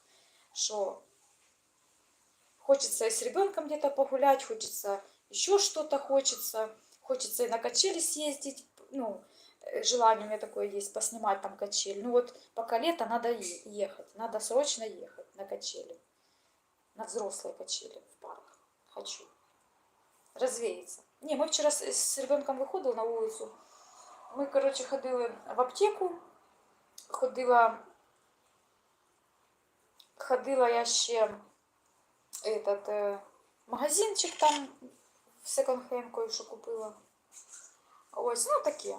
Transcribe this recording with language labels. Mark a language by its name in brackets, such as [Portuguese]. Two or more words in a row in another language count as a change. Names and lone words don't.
[Russian] Что хочется и с ребенком где-то погулять, хочется еще что-то, хочется и на качели съездить, ну, желание у меня такое есть, поснимать там качель. Ну вот пока лето, надо ехать, надо срочно ехать на качели, на взрослые качели в парк. Хочу развеяться. Не, мы вчера с ребенком выходили на улицу. [Ukrainian] Ми, коротше, ходили в аптеку, ходила я ще магазинчик там в секонд-хенд кое-що купила. Ось, ну таке.